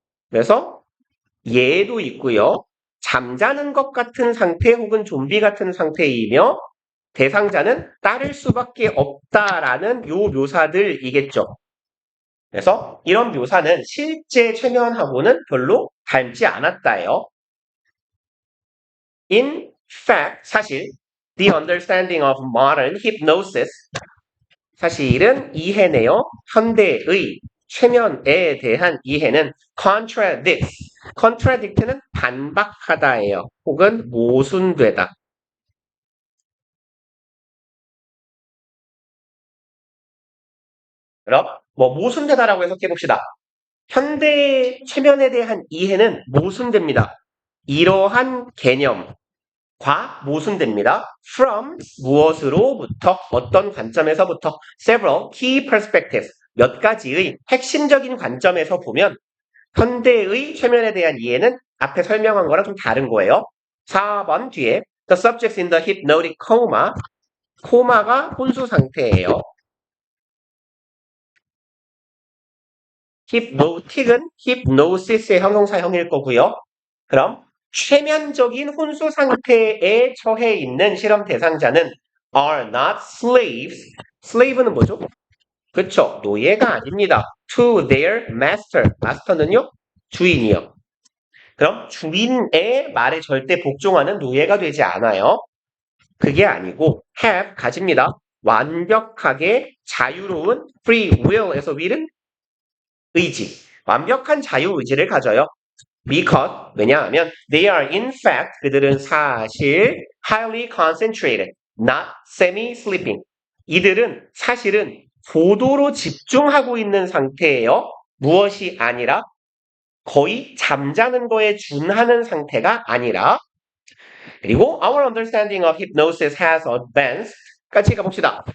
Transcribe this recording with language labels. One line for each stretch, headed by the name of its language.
Korean: 그래서 얘도 있고요. 잠자는 것 같은 상태 혹은 좀비 같은 상태이며 대상자는 따를 수밖에 없다라는 요 묘사들이겠죠. 그래서 이런 묘사는 실제 최면하고는 별로 닮지 않았다예요.
English: In fact,
Korean: 사실
English: the understanding of modern hypnosis,
Korean: 사실은 이해네요. 현대의 최면에 대한 이해는 contradict는 반박하다예요. 혹은 모순되다. 그럼 모순되다라고 해석해 봅시다. 현대 최면에 대한 이해는 모순됩니다. 이러한 개념과 모순됩니다.
English: From
Korean: 무엇으로부터 어떤 관점에서부터
English: several key perspectives
Korean: 몇 가지의 핵심적인 관점에서 보면 현대의 최면에 대한 이해는 앞에 설명한 거랑 좀 다른 거예요. 4번 뒤에
English: the subjects in the hypnotic coma,
Korean: 코마가 혼수 상태예요. hypnotic은 hypnosis의 형용사형일 거고요. 그럼 최면적인 혼수 상태에 처해 있는 실험 대상자는
English: are not slaves.
Korean: slave는 뭐죠? 그쵸. 노예가 아닙니다.
English: to their master.
Korean: master는요? 주인이요. 그럼 주인의 말에 절대 복종하는 노예가 되지 않아요. 그게 아니고 have 가집니다. 완벽하게 자유로운 free will에서 will은 의지. 완벽한 자유의지를 가져요.
English: Because
Korean: 왜냐하면
English: they are in fact
Korean: 그들은 사실
English: highly concentrated, not semi-sleeping.
Korean: 이들은 사실은 고도로 집중하고 있는 상태예요. 무엇이 아니라 거의 잠자는 거에 준하는 상태가 아니라 그리고
English: our understanding of hypnosis has advanced.
Korean: 같이 가봅시다.